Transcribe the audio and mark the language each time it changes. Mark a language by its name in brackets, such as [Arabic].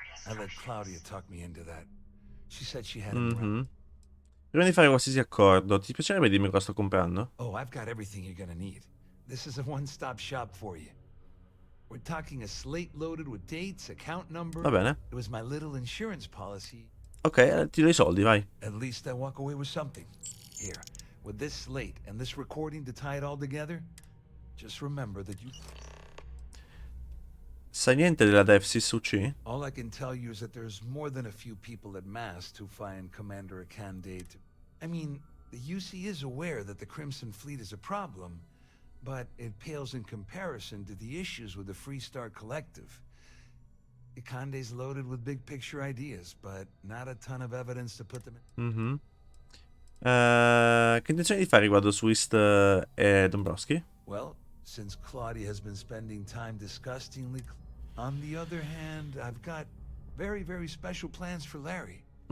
[English] I let Claudia talk me into that. She said she had him around. [Italian] Prima di fare qualsiasi accordo, ti piacerebbe dirmi cosa sto comprando? [English] Oh, I've got everything you're gonna need. This is a one-stop shop for you. We're talking a slate loaded with dates, account number. [Italian] Va bene. [English] It was my little insurance policy. [Italian] Ok, ti do i soldi, vai. [English] At least I walk away with something. Here, with this slate and this recording to tie it all together, just remember that you... [Italian] Sai niente della Devsis UC? [English] All I can tell you is that there's more than a few people at Mast who find Commander Akande to... I mean, the UC is aware that the Crimson Fleet is a problem, but it pales in comparison to the issues with the Freestar Collective. Akande's loaded with big picture ideas, but not a ton of evidence to put them in. [Italian] Che intenzione di fare riguardo Swist e Dombrowski? [English] Well, since Claudia has been spending time disgustingly... On the other hand, I've got very, very special plans for Larry.